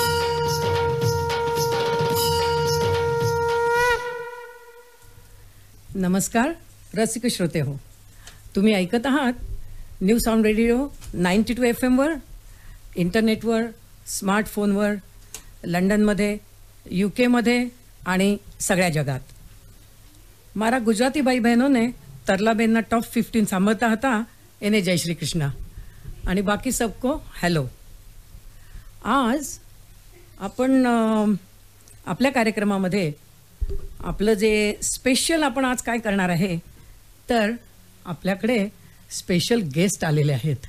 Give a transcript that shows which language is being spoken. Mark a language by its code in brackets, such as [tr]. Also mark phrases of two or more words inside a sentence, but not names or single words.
[mr] नमस्कार रसिक श्रोते हो, तुम्ही ऐकत आहात न्यू साऊंड रेडिओ 92 FM वर, इंटरनेटवर, स्मार्टफोनवर, लंडनमध्ये, UK मध्ये आणि सगळ्या जगात. [gu] મારા ગુજરાતી ભાઈ બહેનોને તરલાબેનના ટોપ 15 સાંભળતા હતા એને જય શ્રી કૃષ્ણ आणि [hi] बाकी सबको हॅलो. [mr] आज आपण आपल्या कार्यक्रमामध्ये आपलं जे स्पेशल आपण आज काय करणार आहे, तर आपल्याकडे स्पेशल गेस्ट आलेले आहेत.